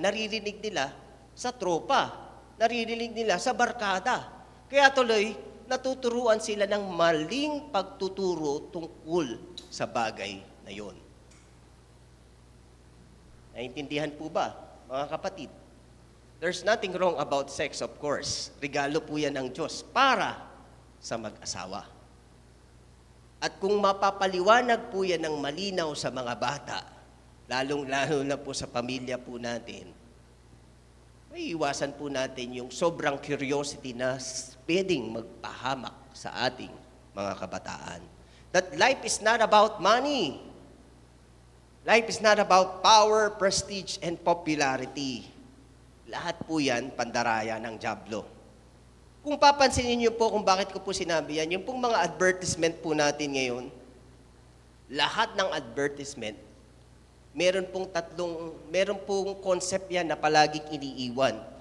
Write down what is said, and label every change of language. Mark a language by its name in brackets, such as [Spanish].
[Filipino] Naririnig nila sa tropa. Naririnig nila sa barkada. Kaya tuloy, natuturuan sila ng maling pagtuturo tungkol sa bagay na yon. Naintindihan po ba, mga kapatid? [English] There's nothing wrong about sex, of course. [Filipino] Regalo po yan ng Diyos para sa mag-asawa. At kung mapapaliwanag po yan ng malinaw sa mga bata, lalong-lalo na po sa pamilya po natin, may iwasan po natin yung sobrang curiosity na pwedeng magpahamak sa ating mga kabataan. [English] That life is not about money. Life is not about power, prestige, and popularity. [Filipino] Lahat po yan, pandaraya ng dyablo. Kung papansinin niyo po kung bakit ko po sinabi yan, yung pong mga advertisement po natin ngayon, lahat ng advertisement, meron pong concept yan na palaging iniiwan.